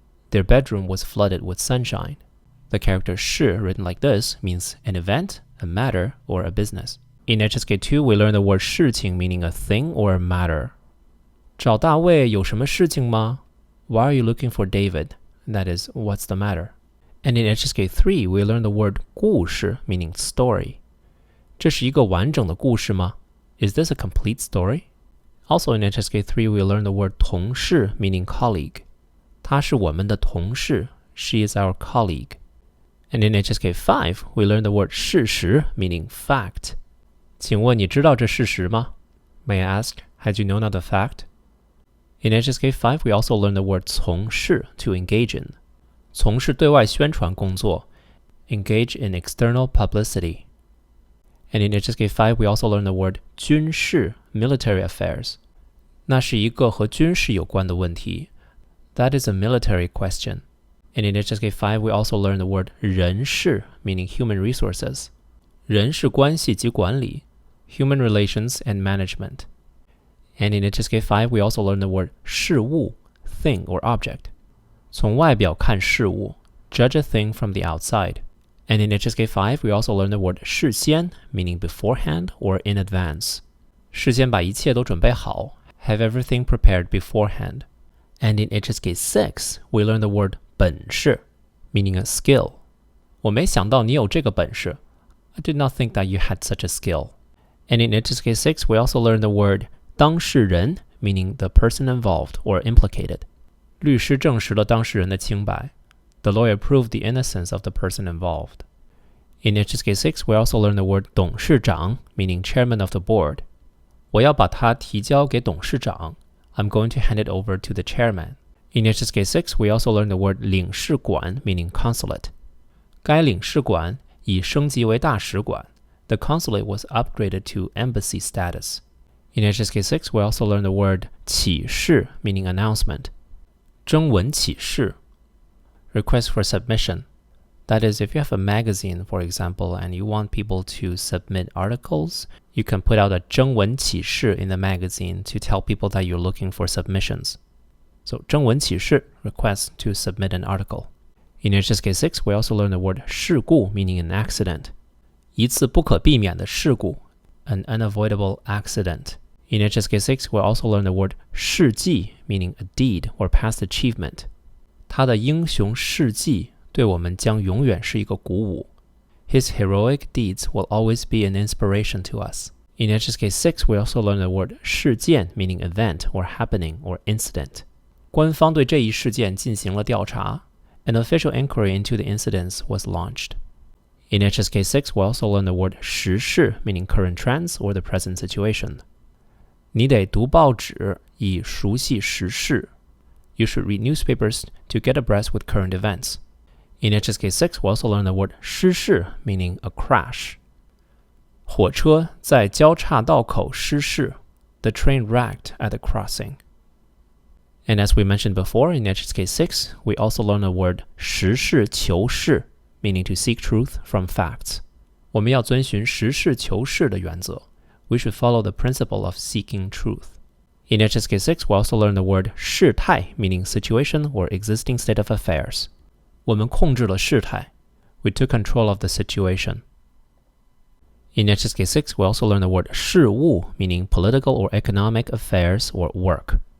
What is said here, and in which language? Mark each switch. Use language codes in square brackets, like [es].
[en] Their bedroom was flooded with sunshine. The character 是, written like this, means an event, a matter, or a business. In HSK 2, we learned the word 事情, meaning a thing or a matter. [zh] 找大卫有什么事情吗? [en] Why are you looking for David? That is, what's the matter? And in HSK 3, we learned the word 故事, meaning story. [zh] 这是一个完整的故事吗? [en] Is this a complete story? Also in HSK 3, we learned the word 同事, meaning colleague. [zh] 他是我们的同事. [en] She is our colleague. And in HSK 5, we learned the word 事实, meaning fact. [zh] 请问你知道这事实吗? [en] May I ask, had you known of the fact? In HSK 5, we also learned the word 从事, to engage in. [zh] 从事对外宣传工作, [en] engage in external publicity. And in HSK 5, we also learned the word 军事, military affairs. [zh] 那是一个和军事有关的问题. [en] That is a military question. And in HSK 5, we also learned the word 人事, meaning human resources. [zh] 人事关系及管理, [en] human relations and management. And in HSK 5, we also learned the word 事物, thing or object. [zh] 从外表看事物, [en] judge a thing from the outside. And in HSK 5, we also learned the word 事先, meaning beforehand or in advance. [zh] 事先把一切都准备好, [en] have everything prepared beforehand. And in HSK 6, we learned the word 本事, meaning a skill. [zh] 我没想到你有这个本事. [en] I did not think that you had such a skill. And in HSK 6, we also learned the word 当事人, meaning the person involved or implicated. [zh] 律师证实了当事人的清白. [en] The lawyer proved the innocence of the person involved. In HSK 6, we also learned the word 董事长, meaning chairman of the board. [zh] 我要把它提交给董事长. [en] I'm going to hand it over to the chairman. In HSK 6, we also learned the word 领事馆, meaning consulate. [zh] 该领事馆已升级为大使馆. [en] The consulate was upgraded to embassy status. In HSK 6, we also learned the word 启事, meaning announcement. 征文启事, request for submission. That is, if you have a magazine, for example, and you want people to submit articles, you can put out a 征文启事 in the magazine to tell people that you're looking for submissions. So 征文启事, request to submit an article. In HSK 6, we also learned the word 事故, meaning an accident. [zh] 一次不可避免的事故, [en] an unavoidable accident. In HSK 6, we also learned the word 事迹, meaning a deed or past achievement. [zh] 他的英雄事迹对我们将永远是一个鼓舞. [en] His heroic deeds will always be an inspiration to us. In HSK 6, we also learned the word 事件, meaning event or happening or incident. [zh] 官方对这一事件进行了调查. [en] An official inquiry into the incidents was launched. In HSK 6, we also learned the word 时事, meaning current trends or the present situation. [zh] 你得读报纸以熟悉时事. [en] You should read newspapers to get abreast with current events. In HSK 6, we also learned the word 失事, meaning a crash. [zh] 火车在交叉道口失事. [en] The train wrecked at the crossing. And as we mentioned before, in HSK 6, we also learned the word 实事求是, meaning to seek truth from facts. [zh] 我们要遵循实事求是的原则. [en] We should follow the principle of seeking truth. In HSK 6, we also learned the word 事态, meaning situation or existing state of affairs. [zh] 我们控制了事态. [en] We took control of the situation. In HSK 6, we also learned the word 事务, meaning political or economic affairs or work.